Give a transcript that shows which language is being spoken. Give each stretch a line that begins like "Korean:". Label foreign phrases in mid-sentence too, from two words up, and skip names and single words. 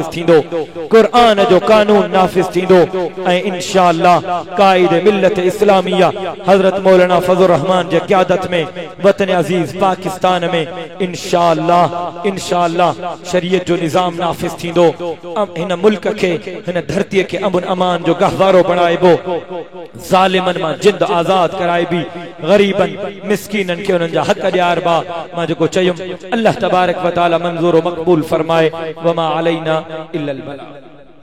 Sindhi: थींदो, कुरान जो कानून नाफ़िज़ थींदो ऐं इंशाअल्लाह कायद मिल्लत इस्लामिया हज़रत मौलाना फज़लुर रहमान जे क़यादत में वतन अजीज पाकिस्तान में इंशाअल्लाह इंशाअल्लाह शरीयत जो निज़ाम नाफ़िज़ थींदो, हिन मुल्क के हिन धरती के अमन अमान जो गहवारो बणाइबो, ज़ालिमन मां जिंद आजाद कराए भी, गरीबन मिस्कीनन के उनन जा हक ॾियार बा। मां जेको चयुम अल्लाह
Arabic: تبارك وتعالى
Sindhi: मंजूर व मक़बूल फरमाए।
Arabic: وما علينا إلا البلاغ.